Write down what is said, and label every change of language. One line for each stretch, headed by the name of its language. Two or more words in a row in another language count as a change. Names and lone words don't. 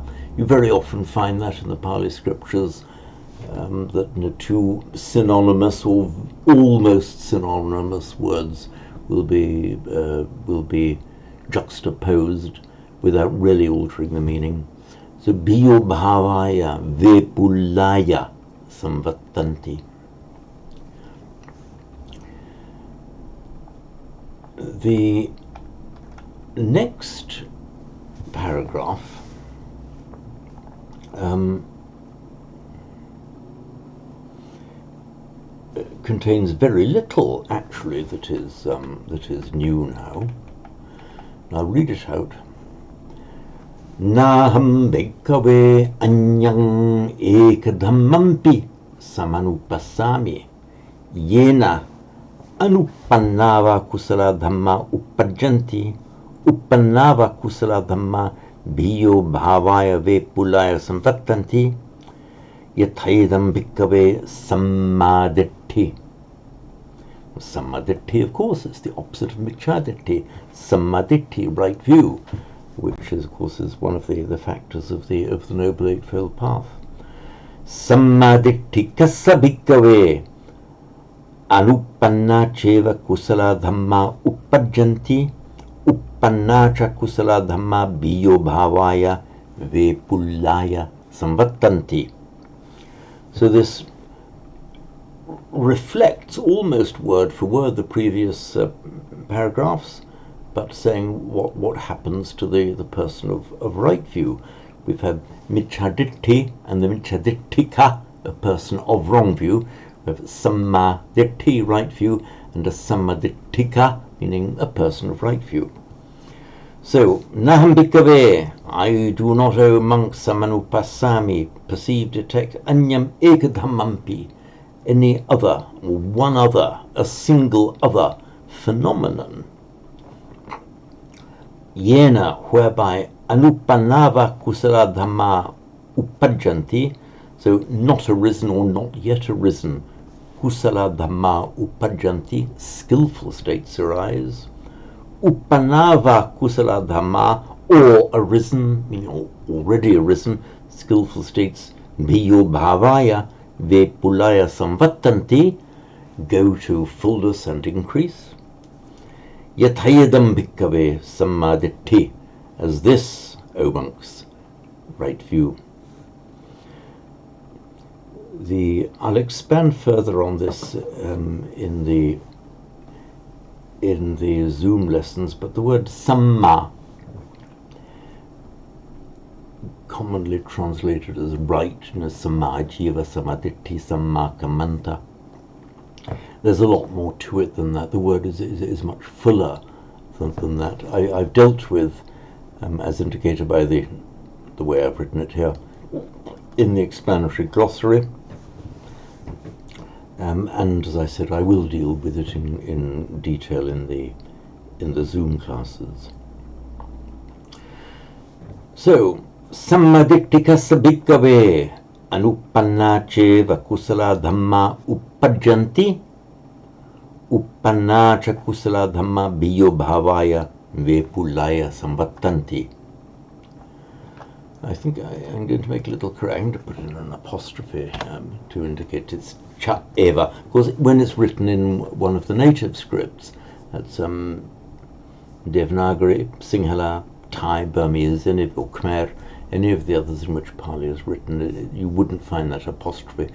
English: You very often find that in the Pali scriptures, that two synonymous or almost synonymous words will be juxtaposed without really altering the meaning.
Pali: So bhiyo bhavaya vepullaya samvattanti.
English: The next paragraph contains very little, actually, that is new now. I'll read it out.
Pali: Naham bhikkhave anyang ekadhammampi samanupassami yena anupannava kusala dhamma uppajjanti uppannava kusala dhamma bhiyo bhavaya vepullaya samvattanti yathayedam bhikkhave sammaditthi. Sammaditthi,
English: of course, is the opposite of micchaditti. Sammaditthi, right view, which is, of course, is one of the factors of the Noble Eightfold Path.
Pali: Sammaditthi kassa bhikkhave anupanna cheva kusala dhamma uppajjanti uppanna cha kusala dhamma bhiyo bhavaya vepullaya samvattanti.
English: So this reflects almost word for word the previous paragraphs, but saying what happens to the person of right view. We've had micchaditti and the micchadittika, a person of wrong view. We have sammaditthi, right view, and a sammadittika, meaning a person of right view. So,
Pali: naham bhikkhave,
English: I do not, O monks, samanupassami, perceive, detect,
Pali: anyam ekadhammampi,
English: any other, one other, a single other phenomenon,
Pali: yena, whereby anupannava kusala dhamma uppajjanti,
English: so not arisen or not yet arisen,
Pali: kusala dhamma uppajjanti,
English: skillful states arise,
Pali: uppannava kusala dhamma,
English: or arisen, meaning already arisen, skillful states,
Pali: bhiyo bhavaya vepullaya samvattanti,
English: go to fullness and increase.
Pali: Yathayadam bhikkave sammaditthi,
English: as this, O monks, right view. I'll expand further on this in the Zoom lessons, but the word samma, commonly translated as right,
Pali: samma jiva, sammaditthi, samma kamanta.
English: There's a lot more to it than that. The word is much fuller than that. I've dealt with, as indicated by the way I've written it here, in the explanatory glossary. And as I said, I will deal with it in detail in the Zoom classes. So,
Pali: sammadittikassa bhikkave anupanna cheva kusala dhamma uppajjanti uppanna cha kusala dhamma biyo bhavaya vepulaya samvattanti.
English: I think I'm going to make a little correct. I'm going to put in an apostrophe to indicate it's
Pali: cha eva.
English: Of course, when it's written in one of the native scripts, that's Devanagari, Sinhala, Thai, Burmese, or Khmer, any of the others in which Pali is written, you wouldn't find that apostrophe.